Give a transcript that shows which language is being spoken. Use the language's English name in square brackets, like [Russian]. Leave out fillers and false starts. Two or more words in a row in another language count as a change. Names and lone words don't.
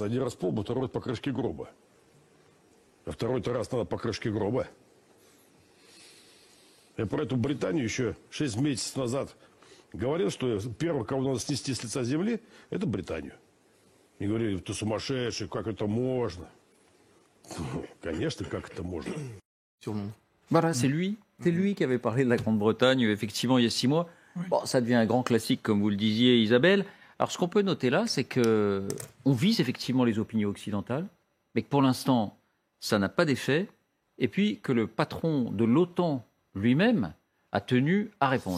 [Russian] Один раз по лбу, второй раз по крышке гроба. А второй-то раз надо по крышке гроба. Я про эту Британию еще 6 месяцев назад говорил, что первый, кого надо снести с лица земли, это Британию. И говорили, ты сумасшедший, как это можно? Конечно, как это можно. [French] Voilà, c'est lui qui avait parlé de la Grande-Bretagne, effectivement, il y a 6 mois. Bon, ça devient un grand classique, comme vous le disiez, Isabelle. Alors, ce qu'on peut noter là, c'est qu'on vise effectivement les opinions occidentales, mais que pour l'instant, ça n'a pas d'effet, et puis que le patron de l'OTAN lui-même a tenu à répondre.